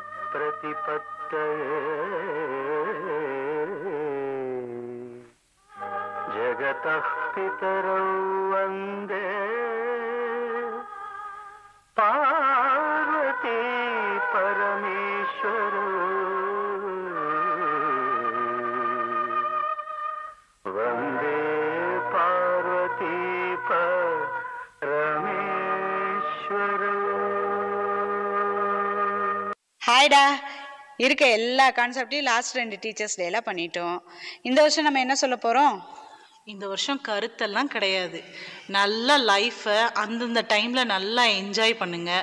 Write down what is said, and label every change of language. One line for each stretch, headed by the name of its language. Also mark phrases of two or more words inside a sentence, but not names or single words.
Sanskrit: जगतः पितरौ वन्दे पार्वती परमेश्वरौ वन्दे पार्वती परमेश्वरौ.
Tamil: ஹாய்டா. இருக்க எல்லா கான்செப்டையும்
English: last 2 Teachers' Day
Tamil: பண்ணிட்டோம். இந்த வருஷம் நம்ம என்ன சொல்ல போகிறோம்? இந்த வருஷம் கருத்தெல்லாம் கிடையாது. நல்ல லைஃப்பை அந்தந்த டைமில் நல்லா என்ஜாய் பண்ணுங்கள்.